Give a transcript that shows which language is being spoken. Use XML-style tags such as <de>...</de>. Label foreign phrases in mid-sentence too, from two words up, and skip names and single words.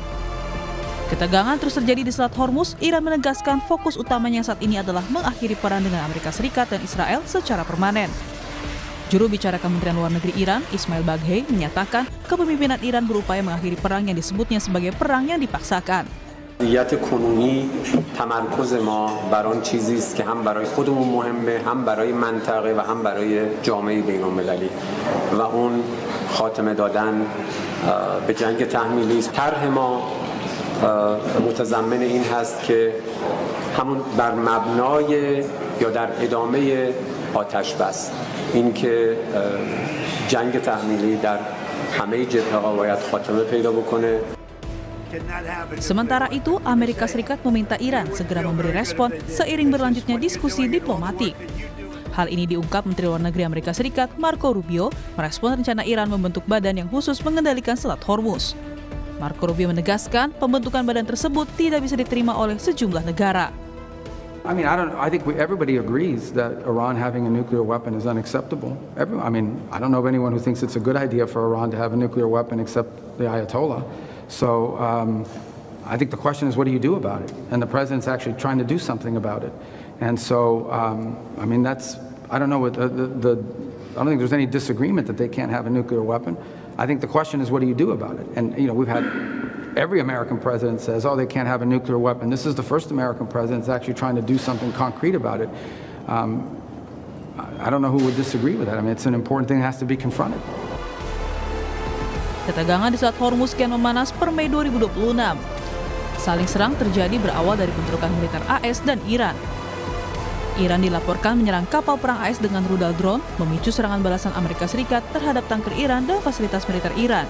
<id>Ketegangan terus terjadi di Selat Hormuz. Iran menegaskan fokus utamanya saat ini adalah mengakhiri perang dengan Amerika Serikat dan Israel secara permanen. Juru bicara Kementerian Luar Negeri Iran, Ismail Baghei, menyatakan kepemimpinan Iran berupaya mengakhiri perang yang disebutnya sebagai perang yang dipaksakan.</id> <fa>وضعیت کنونی تمرکز ما بر آن چیزی است که هم برای خودمون مهمه، هم برای منطقه و هم برای جامعه بین‌المللی و اون خاتمه دادن به جنگ تحمیلی است. طرح ما متضمن این هست که همون بر مبنای یا در ادامه آتش بس این که جنگ تحمیلی در همه جبهه‌ها باید خاتمه پیدا بکنه.</fa> <id>Sementara itu, Amerika Serikat meminta Iran segera memberi respon seiring berlanjutnya diskusi diplomatik. Hal ini diungkap Menteri Luar Negeri Amerika Serikat, Marco Rubio, merespon rencana Iran membentuk badan yang khusus mengendalikan Selat Hormuz. Marco Rubio menegaskan pembentukan badan tersebut tidak bisa diterima oleh sejumlah negara.</id> <en>I think everybody agrees that Iran having a nuclear weapon is unacceptable. I don't know of anyone who thinks it's a good idea for Iran to have a nuclear weapon except the Ayatollah. So I think the question is, what do you do about it? And the president's actually trying to do something about it. And so, I don't know, I don't think there's any disagreement that they can't have a nuclear weapon. I think the question is, what do you do about it? And, we've had every American president says, oh, they can't have a nuclear weapon. This is the first American president that's actually trying to do something concrete about it. I don't know who would disagree with that. It's an important thing that has to be confronted.</en> <id>Ketegangan di Selat Hormuz kian memanas per Mei 2026. Saling serang terjadi berawal dari bentrokan militer AS dan Iran. Iran dilaporkan menyerang kapal perang AS dengan rudal drone, memicu serangan balasan Amerika Serikat terhadap tanker Iran dan fasilitas militer Iran.</id>